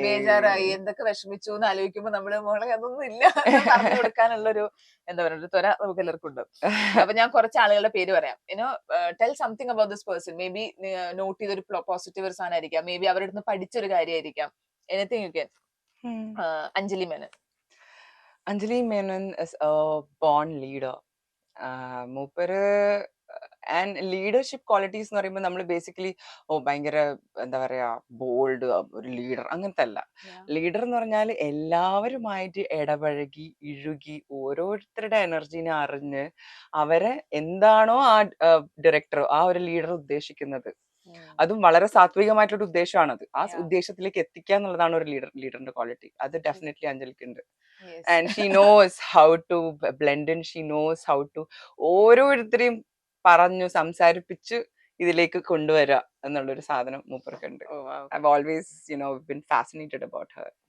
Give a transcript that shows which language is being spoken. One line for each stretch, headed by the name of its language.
Malayalam: ബേജാറായി, എന്തൊക്കെ വിഷമിച്ചു എന്ന് ആലോചിക്കുമ്പോ നമ്മള് മോളെ അതൊന്നും ഇല്ല എന്ന് പറഞ്ഞു കൊടുക്കാനുള്ള ഒരു എന്താ പറയുക ഒരു ത്വര നമുക്ക് എല്ലാവർക്കും ഉണ്ട്. അപ്പൊ ഞാൻ കുറച്ച് ആളുകളുടെ പേര് പറയാം.
English: Tell something about this person.
Malayalam: May be not ചെയ്തൊരു പോസിറ്റീവ് ഒരു സാധനമായിരിക്കാം, മേ ബി അവരുടെ അടുത്ത് പഠിച്ചൊരു കാര്യമായിരിക്കാം.
English: Anything you can. Anjali Menon. Anjali Menon is a born leader.
Malayalam: മൂപ്പര് ആൻഡ് ലീഡർഷിപ്പ് ക്വാളിറ്റീസ് എന്ന് പറയുമ്പോൾ നമ്മൾ ബേസിക്കലി ഭയങ്കര എന്താ പറയാ ബോൾഡ് ഒരു ലീഡർ അങ്ങനത്തെ അല്ല. ലീഡർ എന്ന് പറഞ്ഞാൽ എല്ലാവരുമായിട്ട് ഇടപഴകി ഇഴുകി ഓരോരുത്തരുടെ എനർജീനെ അറിഞ്ഞ് അവരെ എന്താണോ ആ ഡയറക്ടർ ആ ഒരു ലീഡർ ഉദ്ദേശിക്കുന്നത്, അതും വളരെ സാത്വികമായിട്ടൊരു ഉദ്ദേശമാണത്, ആ ഉദ്ദേശത്തിലേക്ക് എത്തിക്കുക എന്നുള്ളതാണ് ഒരു ലീഡറിന്റെ ക്വാളിറ്റി. അത് ഡെഫിനറ്റ്ലി അഞ്ജലിക്ക് ഉണ്ട്.
English: and she knows how to
Malayalam: blend in, she knows how to ഓരോരുത്തരെയും പറഞ്ഞു സംസാരിപ്പിച്ച് ഇതിലേക്ക് കൊണ്ടുവരിക എന്നുള്ളൊരു സാധനം മൂപ്പർക്കുണ്ട്.
English: I've always been fascinated about her.